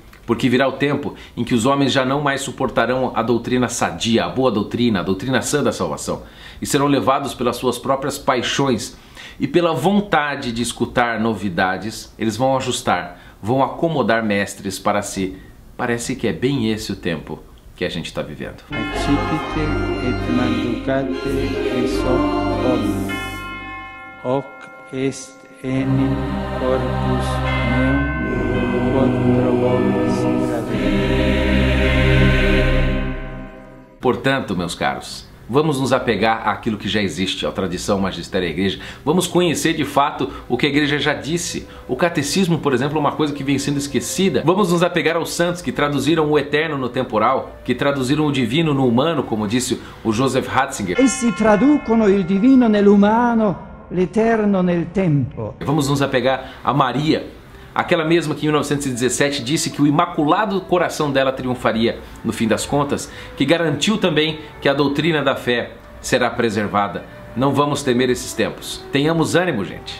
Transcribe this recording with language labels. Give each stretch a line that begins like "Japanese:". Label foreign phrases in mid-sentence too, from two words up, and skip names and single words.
Portuguese: Porque virá o tempo em que os homens já não mais suportarão a doutrina sadia, a boa doutrina, a doutrina sã da salvação, e serão levados pelas suas próprias paixões e pela vontade de escutar novidades. Eles vão ajustar, vão acomodar mestres para si. Parece que é bem esse o tempo que a gente está vivendo.
Latin: Accipite et manducate eis hoc omni, hoc est enim corpus meum, quod pro vobis cadere.
Portuguese: Portanto, meus caros, vamos nos apegar àquilo que já existe, à tradição, ao magistério da igreja. Vamos conhecer de fato o que a igreja já disse. O catecismo, por exemplo, é uma coisa que vem sendo esquecida. Vamos nos apegar aos santos que traduziram o eterno no temporal, que traduziram o divino no humano, como disse o Joseph Ratzinger.
Italian: Essi traducono il divino nell'umano, l'eterno nel tempo.
Portuguese: Vamos nos apegar a Maria, aquela mesma que em 1917 disse que o imaculado coração dela triunfaria no fim das contas, que garantiu também que a doutrina da fé será preservada. Não vamos temer esses tempos. Tenhamos ânimo, gente.